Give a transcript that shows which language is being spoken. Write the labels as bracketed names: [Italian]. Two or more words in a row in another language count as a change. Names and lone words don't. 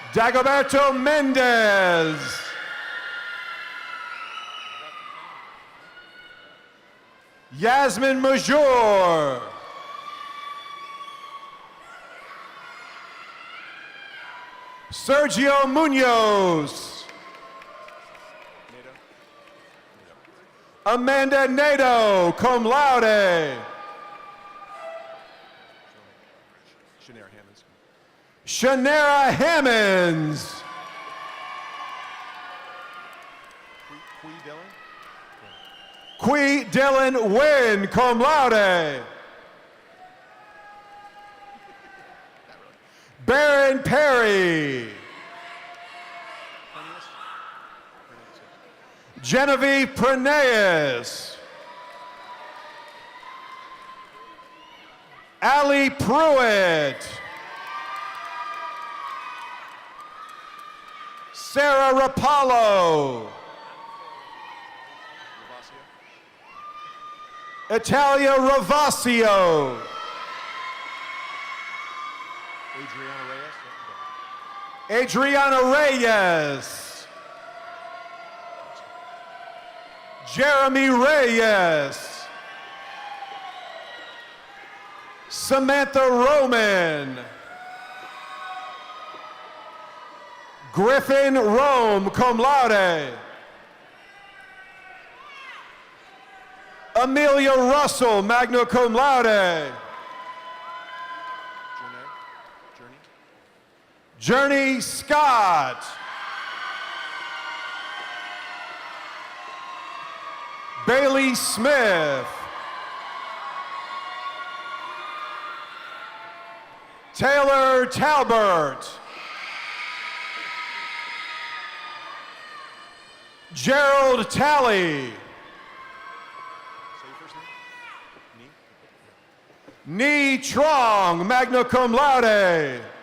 [Latin] Dagoberto Mendez. Yasmin Major. Sergio Munoz. Amanda Nato, cum laude. Shanera Hammonds. Qui Dylan Wynn, cum laude. Baron Perry. Genevieve Praneas. Ali Pruitt. Sarah Rapallo. Italia Ravasio. Adriana Reyes. Jeremy Reyes. Samantha Roman. Griffin Rome, cum laude. Amelia Russell, magna cum laude. Journey Scott. Bailey Smith. Taylor Talbert. Gerald Talley. Ni Trong, magna cum laude.